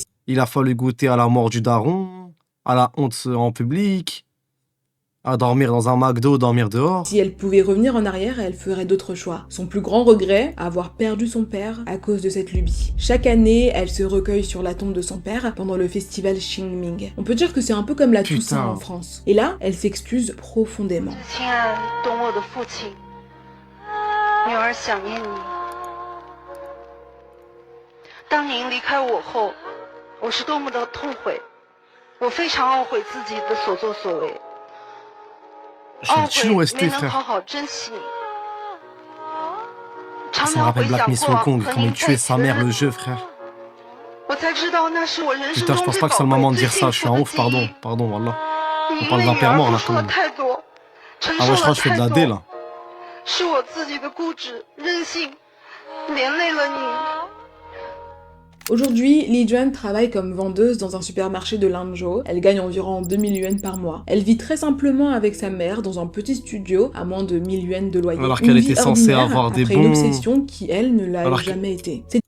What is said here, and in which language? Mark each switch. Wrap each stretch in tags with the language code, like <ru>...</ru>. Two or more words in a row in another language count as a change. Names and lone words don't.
<fr>Il a fallu goûter à la mort du daron, à la honte en public, à dormir dans un McDo, dormir dehors. Si elle pouvait revenir en arrière, elle ferait d'autres choix. Son plus grand regret, avoir perdu son père à cause de cette lubie. Chaque année, elle se recueille sur la tombe de son père pendant le festival Qingming. On peut dire que c'est un peu comme la Toussaint en France. Et là, elle s'excuse profondément.</fr> <zh>亲爱懂我的父亲，女儿想念你。当您离开我后，我是多么的痛悔，我非常懊悔自己的所作所为。懊悔没能好好珍惜你。常</zh> <fr>Ça me</fr> <zh>常</zh> <fr>rappelle</fr> <zh>回</zh> <fr>Black</fr> <zh>想</zh> <fr>Miss</fr> <zh>过</zh> <fr>Hong Kong,</fr> <zh>和</zh> <fr>comment</fr> <zh>您</zh> <fr>il</fr> <zh>在</zh> <fr>tuait</fr> <zh>一起</zh> <fr>sa</fr> <zh>的</zh> <fr>mère,</fr> <zh>日</zh> <fr>le</fr> <zh>子，</zh> <fr>jeu, frère.</fr> <zh>我才知道那是我人生</zh> <fr>Putain, je</fr> <zh>中</zh> <fr>pense</fr> <zh>最</zh> <fr>pas que</fr> <zh>宝</zh> <fr>c'est le</fr> <zh>贵、</zh> <fr>moment de</fr> <zh>最</zh> <fr>dire</fr> <zh>幸</zh> <fr>ça, je suis</fr> <zh>福</zh> <fr>un</fr> <zh>的</zh> <fr>ouf,</fr> <zh>记忆。</zh> <fr>pardon, wallah.</fr> <zh>你</zh> <fr>On</fr> <zh>因</zh> <fr>parle</fr> <zh>为</zh> <fr>d'un</fr> <zh>女</zh> <fr>père</fr> <zh>儿</zh> <fr>mort</fr> <zh>付</zh> <fr>là,</fr> <zh>出</zh> <fr>quand</fr> <zh>了</zh> <fr>même.</fr> <zh>太多，承</zh> <fr>Ah</fr> <zh>受</zh> <fr>ouais, je crois</fr> <zh>了</zh> <fr>que je fais de</fr> <zh>太</zh> <fr>la D</fr> <zh>多，</zh> <fr>là.</fr> <zh>是我自己的固执、任性，连累了你。</zh> <fr>Aujourd'hui, Li Juan travaille comme vendeuse dans un supermarché de Lanzhou. Elle gagne environ 2000 yuan par mois. Elle vit très simplement avec sa mère dans un petit studio à moins de 1000 yuan de loyer. Alors Une qu'elle vie était censée ordinaire avoir des après une bons... obsession qui, elle, ne l'a Alors que- jamais été. Cette</fr>